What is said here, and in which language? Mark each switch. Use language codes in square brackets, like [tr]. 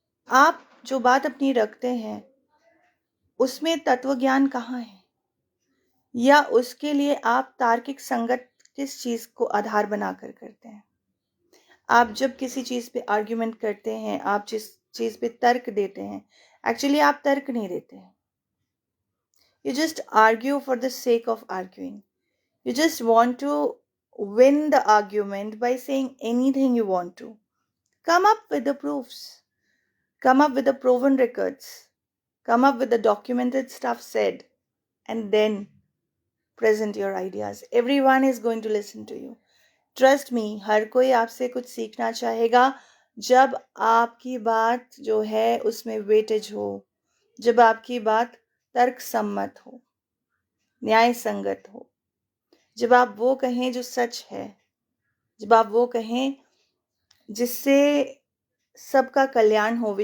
[hi] आप जो बात अपनी रखते हैं, उसमें तत्व ज्ञान कहाँ है, या उसके लिए आप तार्किक संगत किस चीज़ को आधार बनाकर करते हैं। आप जब किसी चीज़ पे आर्ग्यूमेंट करते हैं, आप जिस चीज़ पे तर्क देते हैं, एक्चुअली आप तर्क नहीं देते हैं। [en] You just argue for the sake of arguing. You just want to win the argument by saying anything you want to. Come up with the proofs. Come up with the proven records. Come up with the documented stuff said. And then present your ideas. Everyone is going to listen to you. Trust me, [hi] हर कोई आपसे कुछ सीखना चाहेगा जब आपकी बात जो है उसमें वेटेज हो, जब आपकी बात तर्क सम्मत हो, न्याय संगत हो, जब आप वो कहें जो सच है, जब आप वो कहें जिससे सबका कल्याण हो।